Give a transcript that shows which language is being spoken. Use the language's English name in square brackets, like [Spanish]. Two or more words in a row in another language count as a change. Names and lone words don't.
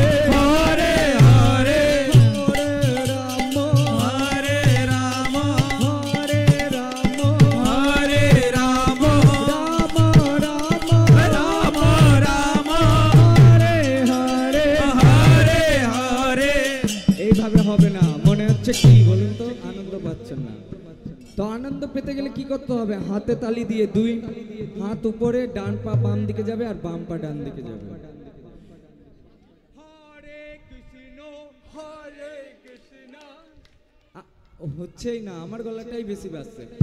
[Bangla] Hare Hare, Hare Rama, Hare Rama, Hare Rama, Hare Rama, Rama Rama, Rama Rama, Hare Hare। Hare Hare. এইভাবে হবে না, মনে হচ্ছে কি বলুন তো, আনন্দ পাচ্ছেন না। তো আনন্দ পেতে গেলে কি করতে হবে? হাতে তালি দিয়ে দুই হাত উপরে, ডান পা বাম দিকে যাবে আর বাম পা ডান দিকে যাবে। হচ্ছেই না, আমার গলাটাই বেশি বাজছে।